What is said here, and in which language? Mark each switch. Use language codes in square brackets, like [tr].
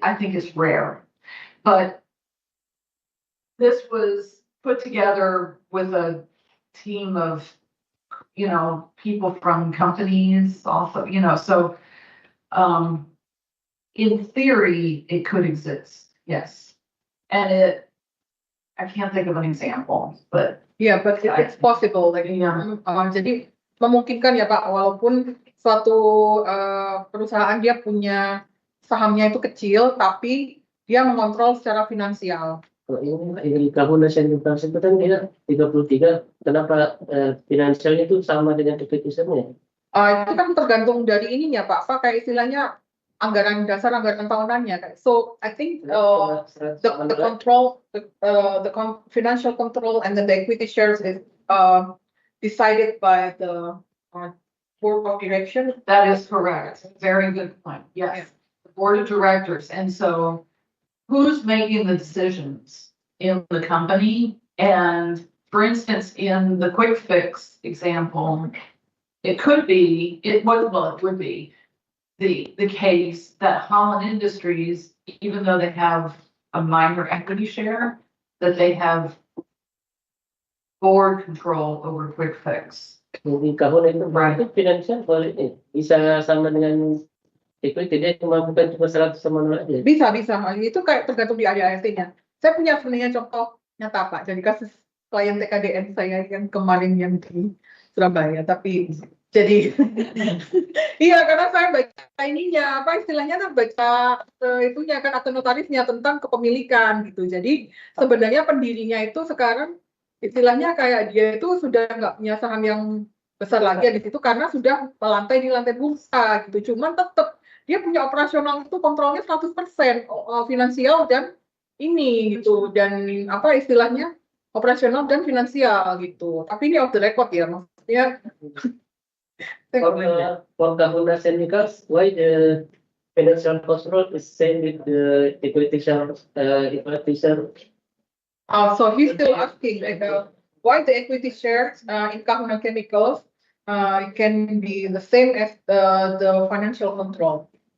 [en] I think it's rare, but this was put together with a team of, people from companies also, so, in theory, it could exist. Yes. And I can't think of an example, but. Yeah, but it's possible. [id] Like, jadi memungkinkan ya Pak, walaupun suatu perusahaan dia punya sahamnya itu kecil, tapi dia mengontrol secara finansial. Kalau ini Kahuna Sentence itu kan dia 33, kenapa finansialnya itu sama dengan equity-nya? Itu kan tergantung dari ininya Pak, kayak istilahnya anggaran dasar, anggaran tahunannya kan. [en] So I think the financial control and then the equity shares is decided by the board of direction. That is correct. Very good point. Yeah. Yes. The board of directors. And so who's making the decisions in the company? And for instance, in the quick fix example, it could be, it would be the case that Holland Industries, even though they have a minor equity share, that they have board control over quick fix. [id] Hindi kahon itu berarti financial kalau ini bisa sama dengan equity dia cuma bukan cuma 100 sama 0 aja. Bisa. Itu kayak tergantung di ART-nya. Saya punya sebenarnya contoh nyata Pak. Jadi kasus klien TKDN saya yang kemarin yang di Surabaya. Tapi jadi iya karena saya baca ininya apa istilahnya kan baca itunya kan atau notarisnya tentang kepemilikan gitu. Jadi sebenarnya pendirinya itu sekarang istilahnya kayak dia itu sudah nggak punya saham yang besar lagi di situ karena sudah melantai di lantai bursa gitu. Cuman tetap dia punya operasional itu kontrolnya 100% finansial dan ini gitu dan apa istilahnya operasional dan finansial gitu. Tapi ini [en] off the record [id] ya maksudnya. [en] For Kahuna Chemicals, why the financial control is same with the equity share? So he's still asking why the equity shares in Kahuna Chemicals can be the same as the financial control.